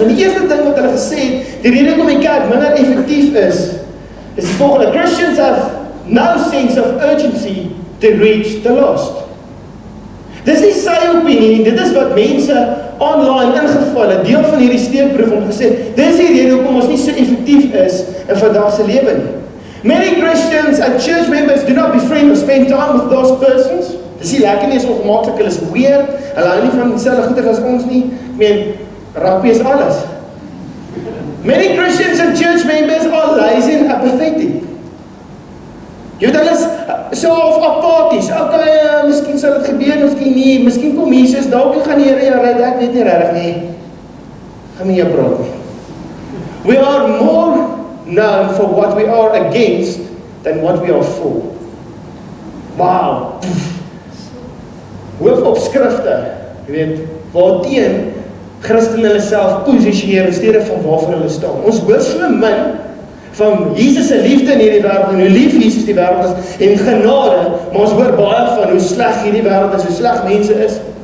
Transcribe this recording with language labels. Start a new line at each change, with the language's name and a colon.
Afrikaans: En die eerste ding wat hulle gesê het, die rede hoekom die kerk minder effektief is die volgende:
English: Christians have no sense of urgency to reach the lost.
Afrikaans: Dis nie sy opinie nie, dit is wat mense online ingeval het, deel van hierdie steekproef om gesê, dis die rede hoekom ons nie so effektief is in vandag se lewe nie.
English: Many Christians and church members do not befriend or spend time with those persons.
Afrikaans: Dis nie lekker nie, is ongemaaklik, hulle is weird, hulle hou nie van dieselfde goeie as ons nie. Ek meen, rugby is alles.
English: Many Christians and church members are lazy and apathetic.
Afrikaans: Jy weet, hulle is so apaties. Okay, miskien sal dit gebeur, miskien nie, miskien kom Jesus, dalk gaan die Here jou red, ek weet nie regtig nie. Gaan nie jou praat nie.
English: We are more known for what we are against than what we are for. Wow.
Afrikaans: Hoofopskrifte, jy weet, waarteen Christene hulle self posisioneer in steede van waarvoor hulle staan. Ons hoor so min van Jesus se liefde in hierdie wêreld en hoe lief Jesus die wêreld is en genade, maar ons hoor baie van hoe sleg hierdie wêreld is, hoe sleg mense is.